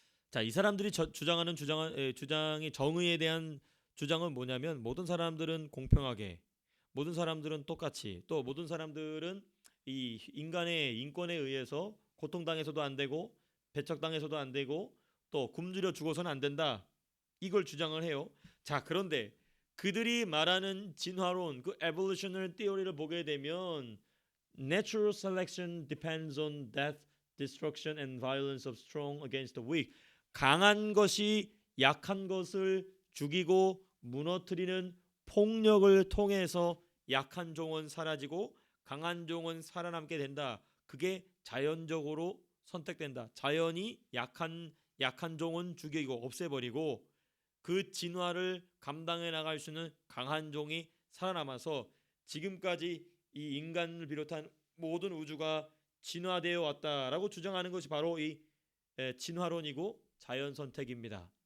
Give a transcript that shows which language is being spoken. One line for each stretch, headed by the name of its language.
Korean: 자, 이 사람들이 주장하는 주장이 정의에 대한 주장은 뭐냐면 모든 사람들은 공평하게, 모든 사람들은 똑같이, 또 모든 사람들은 이 인간의 인권에 의해서 고통당해서도 안 되고 배척당해서도 안 되고 또 굶주려 죽어서는 안 된다. 이걸 주장을 해요. 자, 그런데 그들이 말하는 진화론, 그 evolutionary theory를 보게 되면
English: natural selection depends on death, destruction and violence of strong against the weak.
Korean: 강한 것이 약한 것을 죽이고 무너뜨리는 폭력을 통해서 약한 종은 사라지고 강한 종은 살아남게 된다. 그게 자연적으로 선택된다. 자연이 약한 종은 죽이고 없애버리고 그 진화를 감당해 나갈 수 있는 강한 종이 살아남아서 지금까지 이 인간을 비롯한 모든 우주가 진화되어 왔다라고 주장하는 것이 바로 이 진화론이고 자연 선택입니다.